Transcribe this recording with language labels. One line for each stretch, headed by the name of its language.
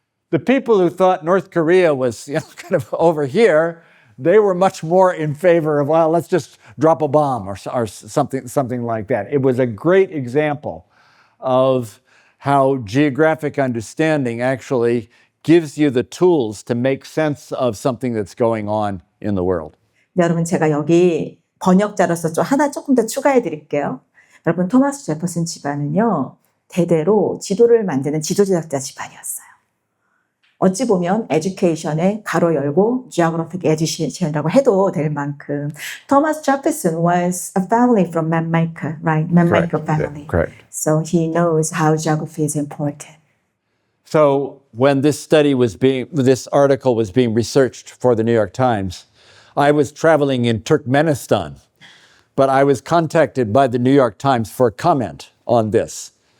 English: The people who thought North Korea was kind of over here, they were much more in favor of, well, let's just drop a bomb or something like that. It was a great example of how geographic understanding actually gives you the tools to make sense of something that's going on in the world.
Korean: 여러분, 제가 여기 번역자로서 조금 더 추가해 드릴게요. 여러분, 토마스 제퍼슨 집안은요, 대대로 지도를 만드는 지도제작자 집안이었어요. 어찌 보면 education에 가로 열고 geographic education이라고 해도 될 만큼
English: Thomas Jefferson was a family from mapmaker, right? Mapmaker family. Correct. So he knows how geography is important. So when this article was being researched for the New York Times, I was traveling in Turkmenistan, but I was contacted by the New York Times for a comment on this.